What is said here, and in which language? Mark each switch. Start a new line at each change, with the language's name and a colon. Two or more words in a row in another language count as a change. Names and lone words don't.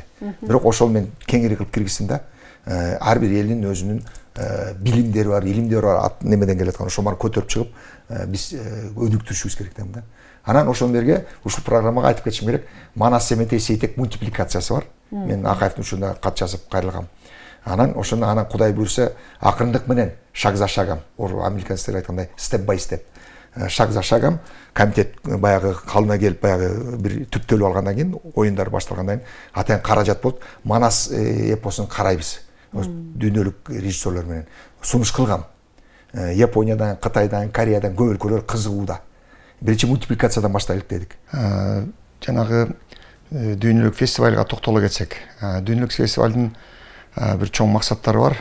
Kyrgyz: Бирок ошол мен кеңири кылып киргиздим да. Ар бир элдин өзүнүн билимдери бар, илимдери бар, немеден келаткан ошоларды көтөрүп чыгып, биз өнүктүрүшүбүз керек дейм да. Анан ошон берге ушул программага айтып кетишим керек. Манас Семетей Сейтек мультипликациясы бар. Мен Акаевдин ушунда кат жазып кайрылгам. Анан ошону Кудай буйрса акырындык менен,
Russian: шаг за шагом,
Kyrgyz: американецтер айткандай
English: step by step,
Russian: шаг за шагом
Kyrgyz: комитет баягы калына келип баягы бир түптөлүп алгандан кийин, оюндар башталгандан кийин атайын каражат болуп, Манас эпосун карайбыз. Дүйнөлүк режиссерлор менен сунуш кылгам. Япониядан, Кытайдан, Кореядан көп өлкөлөр кызыгууда. Биринчи мультипликациядан баштайлык дедик. Жанагы дүйнөлүк фестивалга токтоло кетсек, дүйнөлүк фестивалдын бир чоң максаттары бар.